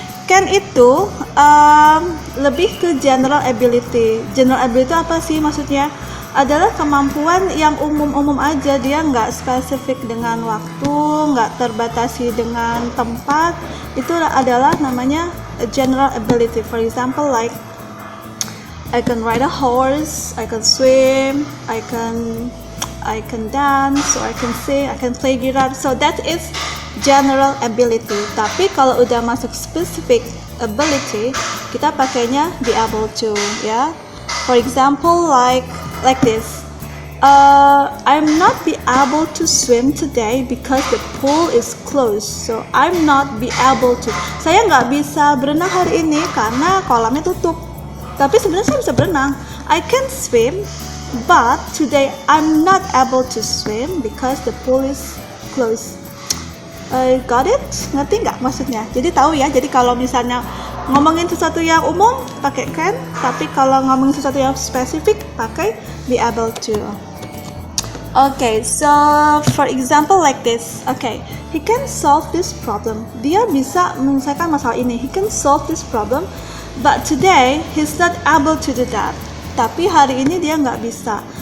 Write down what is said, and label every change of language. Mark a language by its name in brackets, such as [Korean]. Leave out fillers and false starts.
[Indonesian] Can itu lebih ke general ability. General ability apa sih maksudnya? Adalah kemampuan yang umum-umum aja, dia nggak spesifik dengan waktu, nggak terbatasi dengan tempat. Itu adalah namanya general ability. [English] For example, like I can ride a horse, I can swim, I can dance, or I can sing, I can play guitar. So that is general ability. [Indonesian] Tapi kalau udah masuk [English] specific ability, [Indonesian] kita pakainya [English] be able to, ya. For example, like this. I'm not be able to swim today because the pool is closed. So I'm not be able to. [Indonesian] Saya nggak bisa berenang hari ini karena kolamnya tutup. Tapi sebenarnya saya bisa berenang. [English] I can swim, but today I'm not able to swim because the pool is closed. Got it? [Indonesian] Ngerti nggak maksudnya? Jadi tahu ya. Jadi kalau misalnya ngomongin sesuatu yang umum pakai can, tapi kalau ngomongin sesuatu yang spesifik pakai be able to. [English] Okay, so for example like this. Okay, he can solve this problem. [Indonesian] Dia bisa menyelesaikan masalah ini. [English] He can solve this problem, but today he's not able to do that. [Indonesian] Tapi hari ini dia nggak bisa.